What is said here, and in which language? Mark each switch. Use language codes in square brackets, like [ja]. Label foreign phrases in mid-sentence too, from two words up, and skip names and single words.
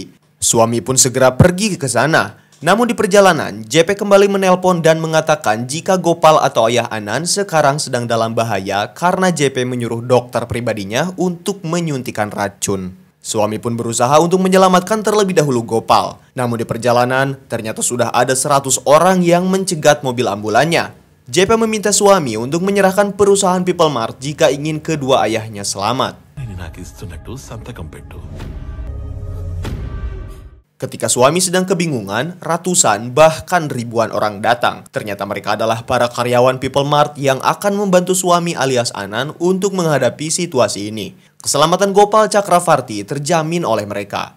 [id] Suami pun segera pergi ke sana. Namun di perjalanan, JP kembali menelpon dan mengatakan jika Gopal atau ayah Anan sekarang sedang dalam bahaya karena JP menyuruh dokter pribadinya untuk menyuntikkan racun. Suami pun berusaha untuk menyelamatkan terlebih dahulu Gopal. Namun di perjalanan, ternyata sudah ada 100 orang yang mencegat mobil ambulannya. JP meminta suami untuk menyerahkan perusahaan People Mart jika ingin kedua ayahnya selamat. [te] నేను నాకు ఇస్తున్నట్టు సంతకం పెట్టు. [id] Ketika suami sedang kebingungan, ratusan bahkan ribuan orang datang. Ternyata mereka adalah para karyawan People Mart yang akan membantu suami alias Anan untuk menghadapi situasi ini. Keselamatan Gopal Chakravarti terjamin oleh mereka.